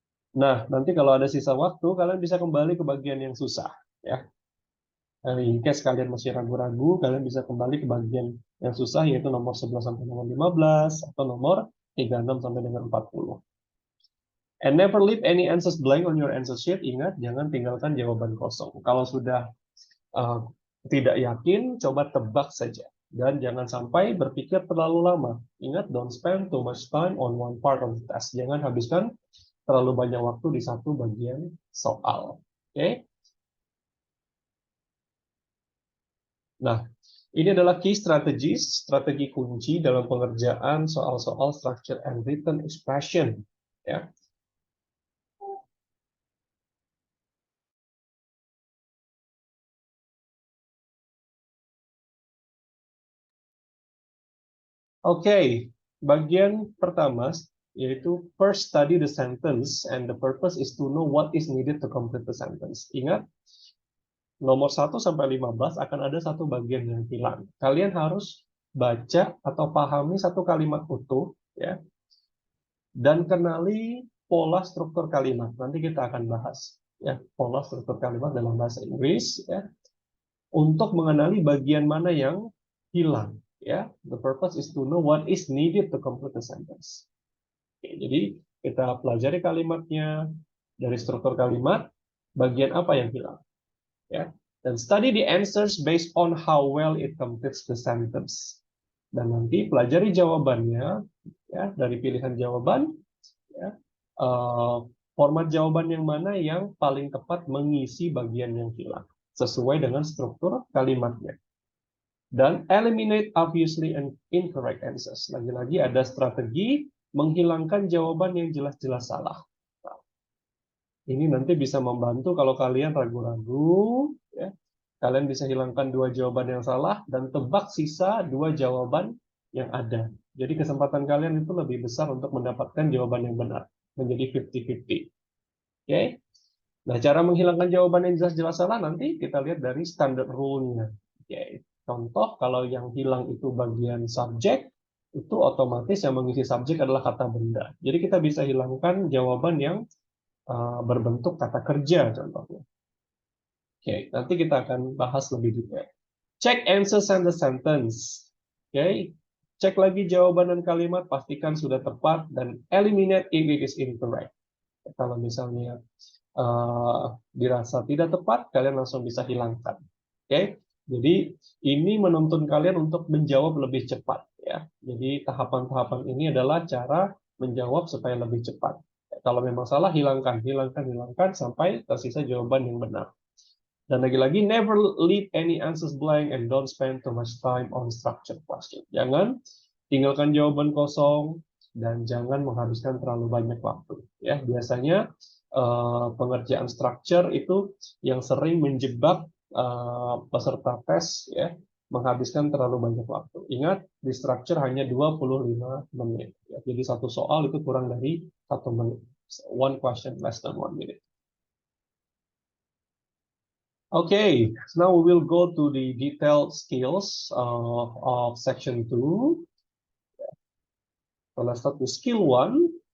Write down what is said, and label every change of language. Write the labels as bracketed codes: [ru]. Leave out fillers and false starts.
[id] Nah, nanti kalau ada sisa waktu, kalian bisa kembali ke bagian yang susah. Ya. [en] In case [id] kalian masih ragu-ragu, kalian bisa kembali ke bagian yang susah, yaitu nomor 11 sampai nomor 15, atau nomor 36 sampai dengan 40. [en] And never leave any answers blank on your answer sheet. [id] Ingat, jangan tinggalkan jawaban kosong. Kalau sudah tidak yakin, coba tebak saja. Dan jangan sampai berpikir terlalu lama. Ingat, [en] don't spend too much time on one part of the test. [id] Jangan habiskan terlalu banyak waktu di satu bagian soal. Oke? Nah, ini adalah key strategies, strategi kunci dalam pengerjaan soal-soal structure and written expression. Ya. Oke, bagian pertama yaitu [en] first study the sentence and the purpose is to know what is needed to complete the sentence. [id] Ingat, nomor 1 sampai 15 akan ada satu bagian yang hilang. Kalian harus baca atau pahami satu kalimat utuh, ya, dan kenali pola struktur kalimat. Nanti kita akan bahas. ya, pola struktur kalimat dalam bahasa Inggris, ya, untuk mengenali bagian mana yang hilang. Ya, [en] the purpose is to know what is needed to complete the sentence. [id] Oke, jadi kita pelajari kalimatnya dari struktur kalimat, bagian apa yang hilang, ya, dan [en] study the answers based on how well it completes the sentence. [id] Dan nanti pelajari jawabannya, ya, dari pilihan jawaban, ya, format jawaban yang mana yang paling tepat mengisi bagian yang hilang sesuai dengan struktur kalimatnya. Dan [en] eliminate obviously and incorrect answers. [id] Lagi-lagi ada strategi menghilangkan jawaban yang jelas-jelas salah. Nah, ini nanti bisa membantu kalau kalian ragu-ragu, ya, kalian bisa hilangkan 2 jawaban yang salah dan tebak sisa 2 jawaban yang ada. Jadi kesempatan kalian itu lebih besar untuk mendapatkan jawaban yang benar, menjadi 50-50. Oke? Nah, cara menghilangkan jawaban yang jelas-jelas salah nanti kita lihat dari standard rule-nya. Oke. Contoh, kalau yang hilang itu bagian subjek, itu otomatis yang mengisi subjek adalah kata benda. Jadi kita bisa hilangkan jawaban yang berbentuk kata kerja, contohnya. Oke, nanti kita akan bahas lebih detail. [en] Check answers and the sentence. [id] Oke, cek lagi jawaban dan kalimat, pastikan sudah tepat, dan [en] eliminate if it is incorrect. [id] Kalau misalnya dirasa tidak tepat, kalian langsung bisa hilangkan. Oke, jadi ini menuntun kalian untuk menjawab lebih cepat, ya. Jadi tahapan-tahapan ini adalah cara menjawab supaya lebih cepat. Kalau memang salah, hilangkan sampai tersisa jawaban yang benar. Dan lagi-lagi, [en] never leave any answers blank and don't spend too much time on structured question. [id] Jangan tinggalkan jawaban kosong dan jangan menghabiskan terlalu banyak waktu. Ya, biasanya pengerjaan structure itu yang sering menjebak peserta tes, ya, menghabiskan terlalu banyak waktu. Ingat, di structure hanya 25 menit. Ya, jadi satu soal itu kurang dari 1 menit. [en] One question less than 1 minute. Okay, so now we will go to the detailed skills of section 2. So let's start with skill 1.